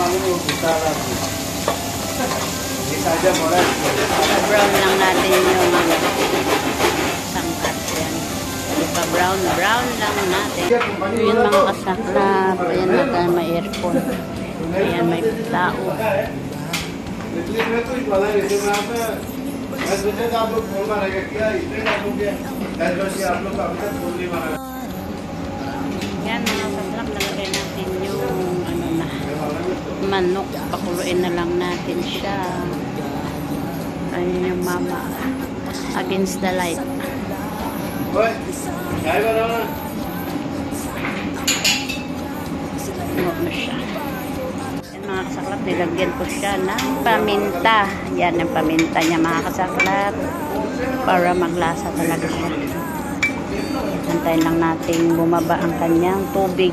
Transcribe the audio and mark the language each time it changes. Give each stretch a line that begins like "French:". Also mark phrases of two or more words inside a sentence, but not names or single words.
Filipino: Brown lang natin yung sangkat. Ayan. Ipa-brown lang natin. Ayan mga kasaklap. Ayan na tayo may aircon. Ayan may tao.
Hindi: इसलिए मैं तो वाला जैसे मैं आप मैं सोचा था आप लोग फोन मारेगा क्या इसलिए आप लोग क्या ऐसे आप लोग अभी तक फोन नहीं मारा
Filipino: Yan, mga kaslap, nalagay natin yung ano na, manok. Pakuluin na lang natin siya. Ayun yung mama.
English: Against the light.
Hindi: ओए चाय बनाओ ना
Filipino: Ano na siya. Yan, mga kasaklap, nilagyan ko siya ng paminta. Yan ang paminta niya, mga kasaklap. Para maglasa talaga siya. Antayin lang natin bumaba ang kanyang tubig.